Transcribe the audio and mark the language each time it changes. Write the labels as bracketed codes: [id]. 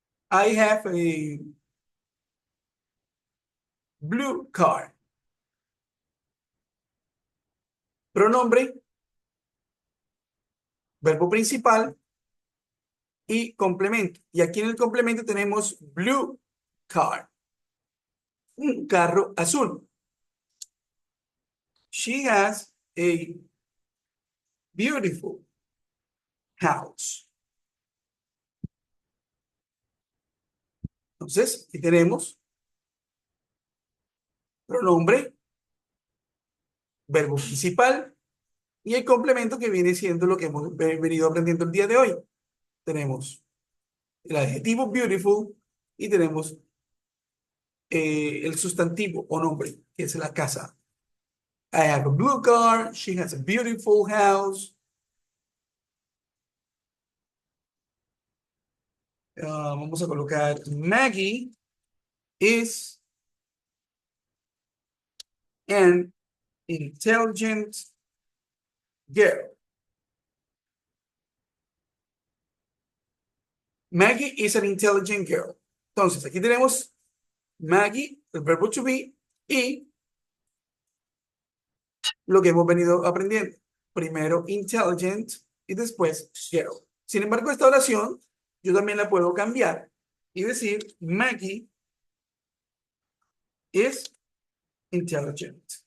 [en] I have a blue car. [es] Pronombre, verbo principal y complemento. Y aquí en el complemento tenemos blue car. Un carro azul. [en] She has a beautiful house. [es] Entonces, aquí tenemos pronombre, verbo principal y el complemento que viene siendo lo que hemos venido aprendiendo el día de hoy. Tenemos el adjetivo beautiful y tenemos el sustantivo o nombre, que es la casa. [en] I have a blue car. She has a beautiful house. [es] Vamos a colocar [en] Maggie is an intelligent girl. Maggie is an intelligent girl. [es] Entonces, aquí tenemos Maggie, el verbo to be, y lo que hemos venido aprendiendo. Primero intelligent y después girl. Sin embargo, esta oración yo también la puedo cambiar y decir [en] Maggie is intelligent.